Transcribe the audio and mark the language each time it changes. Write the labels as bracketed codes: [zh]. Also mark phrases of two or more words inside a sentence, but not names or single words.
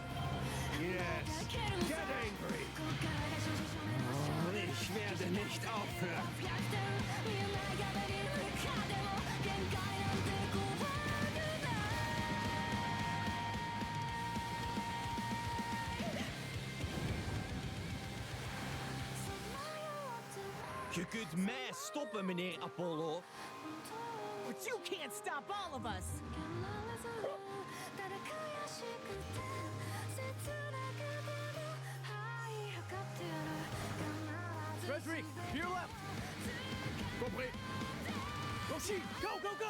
[en] Yes, get angry. [de] Oh, ich werde nicht aufhören. [nl] Je kunt mij stoppen, meneer Apollo. [en] But you can't stop all of us. Frederick, to your left. Compris. Roshi, go, go, go!